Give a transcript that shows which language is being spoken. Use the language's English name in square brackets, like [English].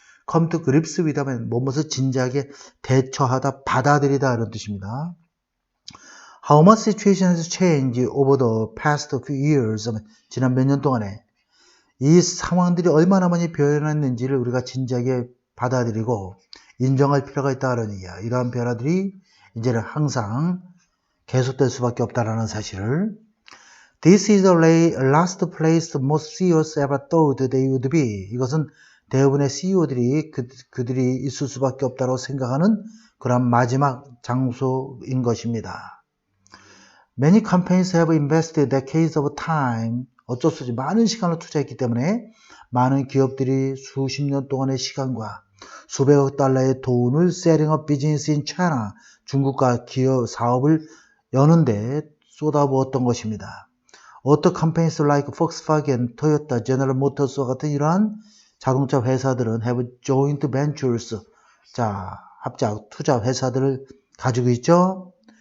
[English] come to grips with [Korean] 하면 무엇을 진지하게 대처하다, 받아들이다 이런 뜻입니다. [English] How much situation has changed over the past few years [Korean] 하면 지난 몇 년 동안에 이 상황들이 얼마나 많이 변했는지를 우리가 진지하게 받아들이고 인정할 필요가 있다는 얘기야. 이러한 변화들이 이제는 항상 계속될 수밖에 없다는 사실을 [English] This is the last place most CEOs ever thought they would be. [Korean] 이것은 대부분의 CEO들이 그들이 있을 수밖에 없다고 생각하는 그런 마지막 장소인 것입니다. [English] Many companies have invested decades of time. [Korean] 어쩔 수 없이 많은 시간을 투자했기 때문에 많은 기업들이 수십 년 동안의 시간과 수백억 달러의 돈을 [English] setting up business in China, [Korean] 중국과 기업 사업을 여는데 쏟아부었던 것입니다. [English] auto companies like [Korean] Volkswagen, Toyota, General Motors와 같은 이러한 자동차 회사들은 [English] have joint ventures, [Korean] 자, 합작 투자 회사들을 가지고 있죠.